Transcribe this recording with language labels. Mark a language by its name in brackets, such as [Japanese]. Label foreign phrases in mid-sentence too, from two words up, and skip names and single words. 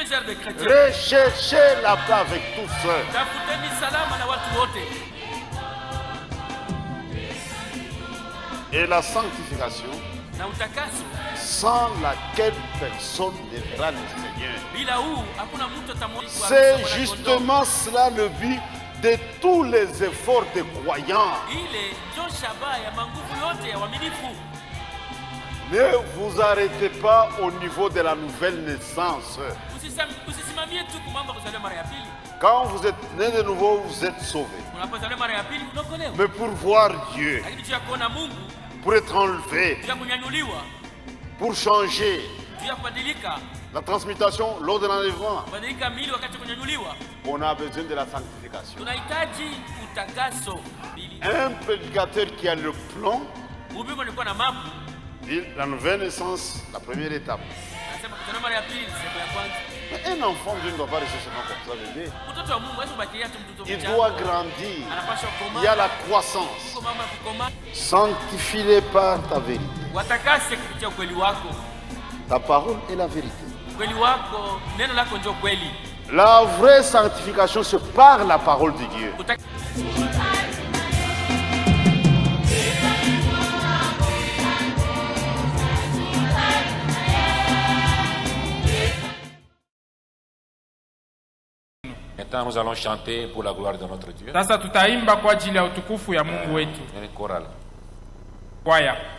[French] les chrétiens. Recherchez la paix avec tous. [Swahili] Tafuteni salama na watu wote. [French] Et la sanctification, [Swahili] Na utakaso, [French] sans laquelle personne ne verra le Seigneur. [Swahili] bila huu hakuna mtu atamwona. [French] C'est justement cela le but de tous les efforts des croyants. [Swahili] Ile ndio shabaha ya manguvu yote ya waaminifu. [French] Ne vous arrêtez pas au niveau de la nouvelle naissance. [Swahili] Usisimamie tu kumamba kuzaliwa mara ya pili. [French] Quand vous êtes né de nouveau, vous êtes sauvé. [Swahili] Unapozaliwa mara ya pili unaokolewa. [French] Mais pour voir Dieu, [Swahili] Lakini juu ya kuona Mungu, [French] pour être enlevé, [Swahili] juu ya kunyanyuliwa, [French] pour changer, [Swahili] juu ya kubadilika, [French] la transmutation lors de l'enlèvement, [Swahili] kubadilika mili wakati kunyanyuliwa, [French] on a besoin de la sanctification. [Swahili] tunahitaji utakaso. [French] Un prédicateur qui a le plan, [Swahili] Ubiko nilikuwa na mapu, [French] dit la nouvelle naissance, la première étape. [Swahili] anasema kuzaliwa mara ya pili sehemu ya kwanza. [French] Mais un enfant, Dieu ne doit pas rester seulement comme ça, bébé. [Swahili] Mtoto wa Mungu hawezi kubakia tu mtoto [French] Il [Swahili] mchanga. [French] doit grandir. [Swahili] Anapaswa kukomaa. [French] Il y a la croissance. [Swahili] Kuko mambo ya kukomaa. [French] Sanctifie-les par ta vérité. [Swahili] Watakase kupitia ukweli wako. [French] Ta parole est la vérité. [Swahili] Ukweli wako, neno lako ndio kweli. [French] La vraie sanctification, c'est par la parole de Dieu. Maintenant, nous allons chanter pour la gloire de notre Dieu. [Swahili] Sasa tutaimba kwa ajili ya utukufu ya Mungu wetu. [French] Une chorale. [Swahili] Kwaya.